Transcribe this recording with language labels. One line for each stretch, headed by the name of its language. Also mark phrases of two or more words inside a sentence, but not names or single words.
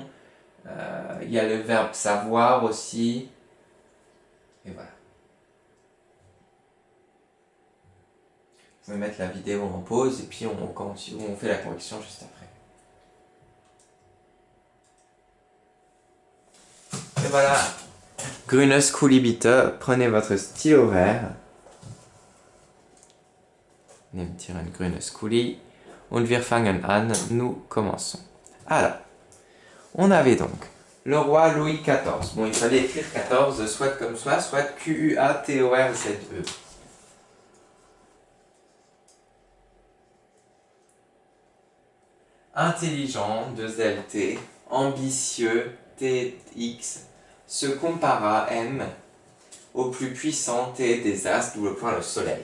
French: Il y a le verbe savoir aussi. Et voilà. Vous pouvez mettre la vidéo en pause et puis on fait la correction juste après. Et voilà.
German: Grünes Kuli bitte,
French: prenez votre stylo vert.
German: Nehmt Ihren grünes Kuli. Und wir fangen an,
French: nous commençons. Alors, on avait donc le roi Louis XIV. Bon, il fallait écrire 14, soit comme ça, soit Q-U-A-T-O-R-Z-E. Intelligent, 2LT, ambitieux, TX, se compara, M, au plus puissant, T, des astres, double point, le soleil.